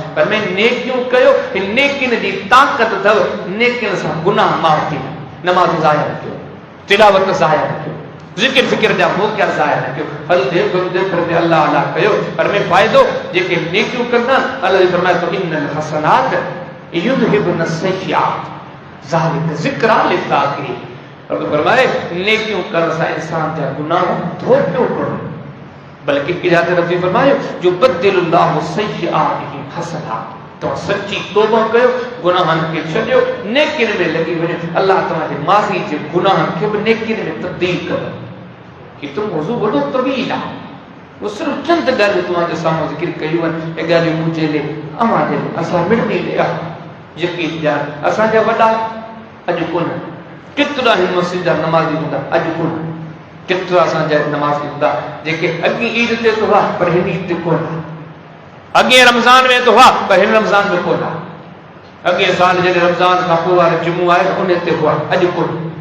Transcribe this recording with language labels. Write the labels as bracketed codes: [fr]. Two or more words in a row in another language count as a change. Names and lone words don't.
[sd] पर मैं नेकियूं कयो, नेकियुनि जी ताक़त अथव, नेकियुनि सां गुनाह माफ़ थी। नमाज़ ज़ाया न कयो, तिलावत ज़ाया न कयो, ज़िक्र फ़िक्र जा मौक़ा ज़ाया न कयो, हल देव पर अल्लाह अल्लाह कयो। पर में फ़ाइदो जेके नेकियूं कंदा अल्लाह फरमाए थो [ar] إن الحسنات يذهبن السيئات ذلك ذكرى للذاكرين. [sd] और फरमाए नेकियूं करण सां इंसान जा गुनाह धो पियो करणो। बल्कि किजात रब्बी फरमायो जो [ar] بدل الله سيئاتهم حسنات, [sd] तो सच्ची तौबा कयो, गुनाहनि खे छॾियो, नेकियुनि में लॻी वञो, अल्लाह तव्हांजे माज़ी जे गुनाहनि खे बि नेकियुनि में तब्दील कंदो। कि तुम मौज़ू वॾो तवील आहे, वो सिर्फ़ चंद ॻाल्हियूं तव्हांजे साम्हूं ज़िक्र कयूं आहिनि। हे ॻाल्हियूं मुंहिंजे लाइ अव्हां जे लाइ असां मिड़नी ले आहे। यकीन ॼाण असांजा वॾा अॼु कोन, केतिरा ही मस्जिद जा नमाज़ी हूंदा अॼु कोन, केतिरा असांजा नमाज़ी हूंदा जेके अॻी ईद ते तो हुआ पर हिन ईद ते कोन, अॻे रमज़ान में तो हुआ पर हिन रमज़ान में कोन, अॻे साल जॾहिं रमज़ान खां पोइ वारो जुमो आहे उन ते हुआ अॼु कोन।